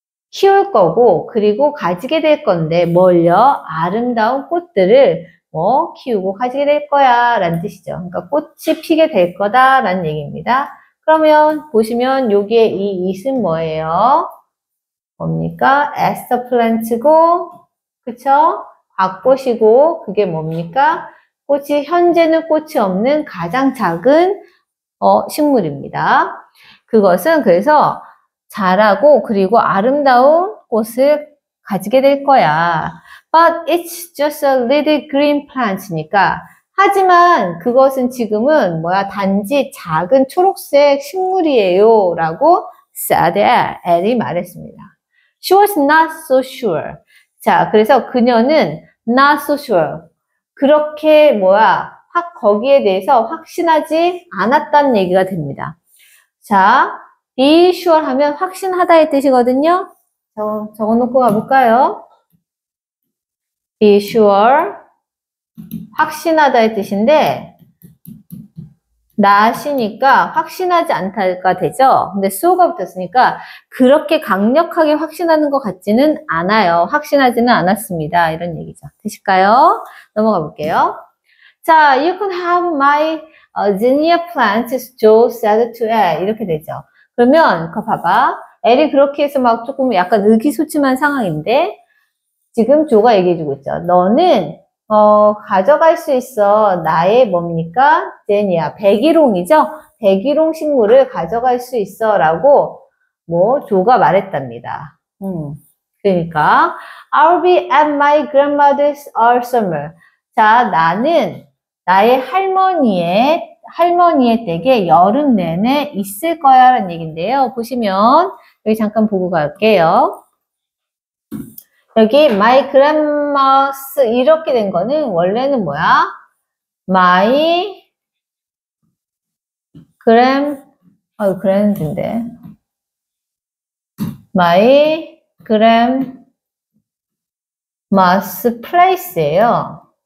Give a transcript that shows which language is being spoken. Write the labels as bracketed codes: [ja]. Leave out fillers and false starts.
[ko] 키울 거고 그리고 가지게 될 건데 뭘요? 아름다운 꽃들을 키우고 가지게 될 거야 라는 뜻이죠. 그러니까 꽃이 피게 될 거다 라는 얘기입니다. 그러면 보시면 여기에 이 it은 뭐예요? 뭡니까? [en] as the plant고 그쵸? [ko] 곽꽃이고 그게 뭡니까? 꽃이 현재는 꽃이 없는 가장 작은 식물입니다. 그것은 그래서 자라고 그리고 아름다운 꽃을 가지게 될 거야. [en] But it's just a little green plant [ko] 니까 하지만 그것은 지금은 단지 작은 초록색 식물이에요 라고 said 엘이 말했습니다. [en] She was not so sure. [ko] 자, 그래서 그녀는 [en] not so sure. [ko] 그렇게 거기에 대해서 확신하지 않았다는 얘기가 됩니다. 자, be sure 하면 확신하다의 뜻이거든요. 적어놓고 가볼까요? be sure, 확신하다의 뜻인데 not이니까 확신하지 않다가 되죠. 근데 so가 붙었으니까 그렇게 강력하게 확신하는 것 같지는 않아요. 확신하지는 않았습니다. 이런 얘기죠. 되실까요? 넘어가 볼게요. [en] 자, you can have my zinnia plants, Joe said to Elle. [ko] 이렇게 되죠. 그러면 그거 봐봐. 엘이 그렇게 해서 조금 약간 의기소침한 상황인데 지금 조가 얘기해주고 있죠. 너는 가져갈 수 있어. 나의 뭡니까? 제니야. 백일홍이죠? 백일홍 식물을 가져갈 수 있어. 라고, 조가 말했답니다. [en] 그러니까, I'll be at my grandmother's all summer. [ko] 자, 나는 나의 할머니의 댁에 여름 내내 있을 거야. 라는 얘기인데요. 보시면, 여기 잠깐 보고 갈게요. 여기 my grandma's 이렇게 된 거는 원래는 my grand인데 [en] my grandma's place [ko] 예요.